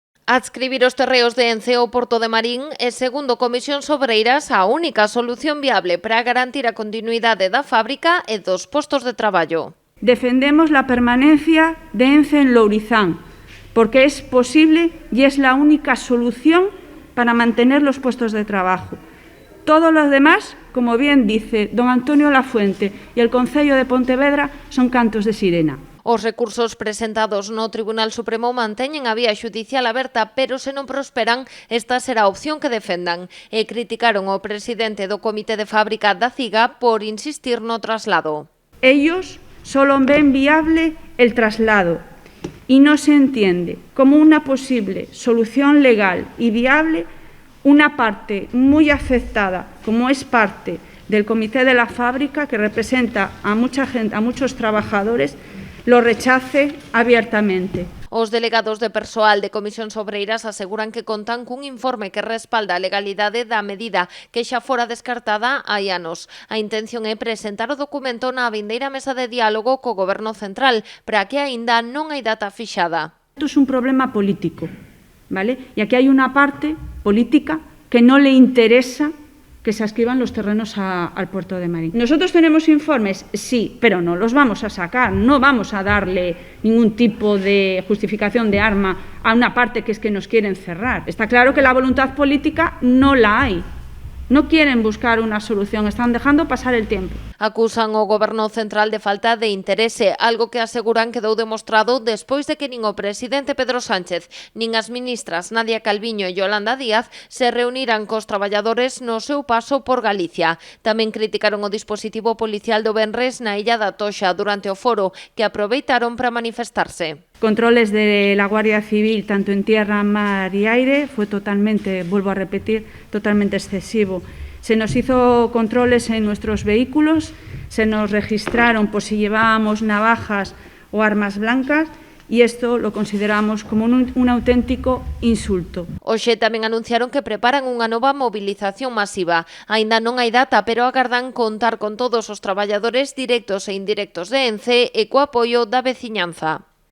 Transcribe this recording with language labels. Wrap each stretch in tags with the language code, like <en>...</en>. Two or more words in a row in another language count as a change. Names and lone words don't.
<gl>Adscribir os terreos de Ence ao Porto de Marín é, segundo Comisións Obreiras, a única solución viable para garantir a continuidade da fábrica e dos postos de traballo.</gl> <es>Defendemos la permanencia de Ence en Lourizán, porque es posible y es la única solución para mantener los puestos de trabajo. Todo lo demás, como bien dice don Antonio Lafuente y el Concello de Pontevedra, son cantos de sirena.</es> <gl>Os recursos presentados no Tribunal Supremo manteñen a vía xudicial aberta, pero se non prosperan, esta será a opción que defendan. E criticaron ao presidente do Comité de Fábrica da CIGA por insistir no traslado.</gl> <es>Ellos solo ven viable el traslado y no se entiende como una posible solución legal y viable una parte muy afectada, como es parte del Comité de la Fábrica, que representa a mucha gente, a muchos trabajadores, lo rechace abiertamente.</es> <gl>Os delegados de persoal de Comisións Obreiras aseguran que contan cun informe que respalda a legalidade da medida que xa fora descartada hai anos. A intención é presentar o documento na vindeira mesa de diálogo co Goberno Central, para que aínda non hai data fixada.</gl> <es>Esto es un problema político, ¿vale? Y aquí hay una parte política que no le interesa que se adscriban los terrenos al puerto de Marín. ¿Nosotros tenemos informes? Sí, pero no los vamos a sacar, no vamos a darle ningún tipo de justificación de arma a una parte que es que nos quieren cerrar. Está claro que la voluntad política no la hay. No quieren buscar unha solución, están dejando pasar el tiempo.</es> <gl>Acusan o Goberno Central de falta de interese, algo que aseguran quedou demostrado despois de que nin o presidente Pedro Sánchez, nin as ministras Nadia Calviño e Yolanda Díaz se reuniran cos traballadores no seu paso por Galicia. Tamén criticaron o dispositivo policial do venres na Illa da Toxa durante o foro, que aproveitaron para manifestarse.</gl> <es>Controles de la Guardia Civil, tanto en tierra, mar y aire, fue totalmente, vuelvo a repetir, totalmente excesivo. Se nos hizo controles en nuestros vehículos, se nos registraron por si llevábamos navajas o armas blancas, y esto lo consideramos como un auténtico insulto.</es> <gl>Hoxe tamén anunciaron que preparan unha nova movilización masiva. Aínda non hai data, pero agardan contar con todos os traballadores directos e indirectos de Ence e co apoio da veciñanza.</gl>